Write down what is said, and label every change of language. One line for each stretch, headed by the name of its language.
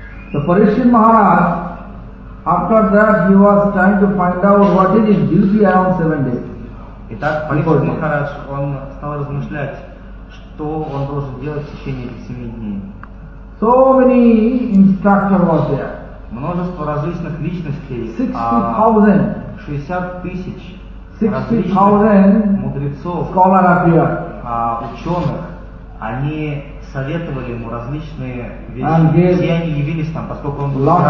English: So Parikshit Maharaj, after that he was trying to find out what is his duty around 7 days.
Russian: Итак, Парикшит Махарадж, он стал размышлять, что он должен делать в течение 7 дней.
English: So many instructors were there.
Russian: Множество различных личностей.
English: 60,000.
Russian: 60,000. 60,000 мудрецов,
English: scholar appear.
Russian: Ученых, они советовали ему различные вещи, и они явились там, поскольку он был